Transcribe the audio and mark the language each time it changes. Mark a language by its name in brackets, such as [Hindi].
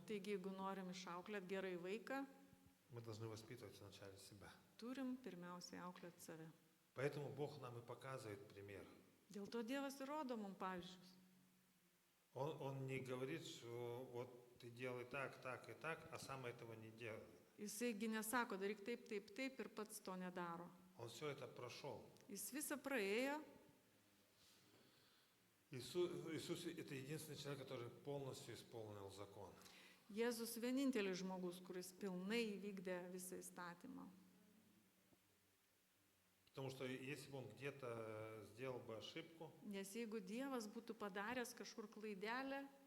[Lithuanian] Taigi, jeigu norim išauklėti gerai vaiką, [Russian] мы должны воспитывать вначале себя. [Lithuanian] turim pirmiausiai auklėti save. [Russian] Поэтому Бог нам и показывает пример. [Lithuanian] Dėl to Dievas įrodo mums pavyzdžius. [Russian] Он не говорит, что вот ты делай так, так и так, а сам этого не делай. [Lithuanian] Jisaigi nesako, daryk taip, taip, taip ir pats to nedaro. [Russian] Он все это прошел. [Lithuanian] Jis visą praėjo, [Russian] Иисус это единственный человек, который полностью исполнил закон. [Lithuanian] Jėzus vienintelis žmogus, kuris pilnai įvykdė visą įstatymą. [Russian] Потому что если бы он где-то сделал бы ошибку, [Lithuanian] Nes jeigu Dievas būtų padaręs kažkur klaidelę,